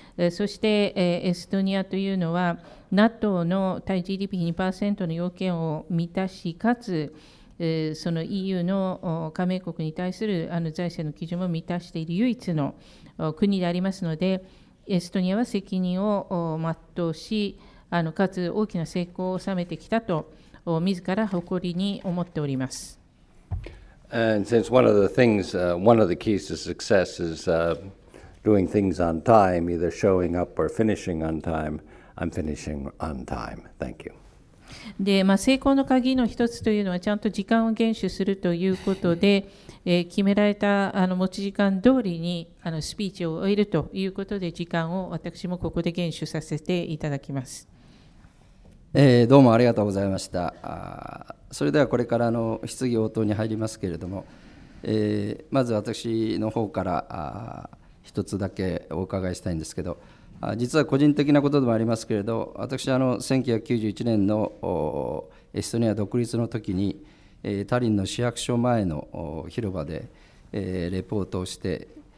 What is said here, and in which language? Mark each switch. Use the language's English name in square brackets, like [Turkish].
[Japanese] そしてエストニアというのは NATO の対 GDP2% の要件を満たし、かつその EU の加盟国に対する財政の基準も満たしている唯一の国でありますので、エストニアは責任を全うし、かつ大きな成功を収めてきたと自ら誇りに思っております。 [English] And since one of the keys to success is doing things on time, either showing up or finishing on time, I'm finishing on time. Thank you. [Japanese] で成功の鍵の一つというのは、ちゃんと時間を厳守するということで、決められた持ち時間通りにスピーチを終えるということで、時間を私もここで厳守させていただきます。どうもありがとうございました。それではこれから質疑応答に入りますけれども、まず私の方から一つだけお伺いしたいんですけど、実は個人的なことでもありますけれど、私1991年のエストニア独立の時にタリンの市役所前の広場でレポートをして、